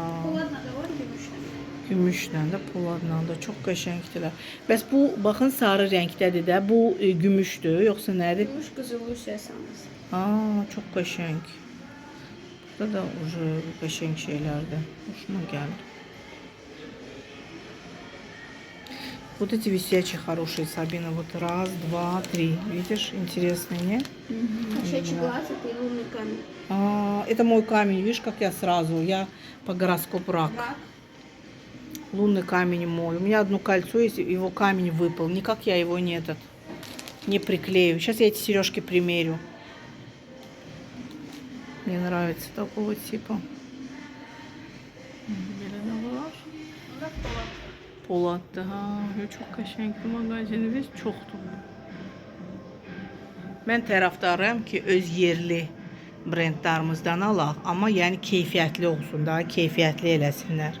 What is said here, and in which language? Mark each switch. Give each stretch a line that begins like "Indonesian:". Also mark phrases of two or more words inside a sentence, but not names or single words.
Azerbaijani: Poladla da var, gümüşlə. Gümüşlə də, poladla da çox qəşəngdirlər. Bəs bu, baxın, sarı rəngdədir də. Bu gümüşdür, yoxsa nədir? Gümüş qızılı üstəsəniz. Çox qəşəng. Burada da qəşəng şeylərdir. Hoşuma gəldi.
Russian: Вот эти висячие хорошие, Сабина. Вот раз, два, три. Видишь, интересные, не? Кошачий глаз – это лунный камень. Это мой камень. Видишь, как я сразу. Я по гороскопу рак. Рак. Лунный камень мой. У меня одно кольцо есть, его камень выпал. Никак я его не приклею. Сейчас я эти сережки примерю. Мне нравится такого типа.
Azerbaijani: Poladdır, ha. Çox qəşəngdir mağazinimiz, çoxdur. Mən tərəfdarıyam ki, öz yerli brendlərimizdən alaq, amma yəni keyfiyyətli olsun da, keyfiyyətli eləsinlər.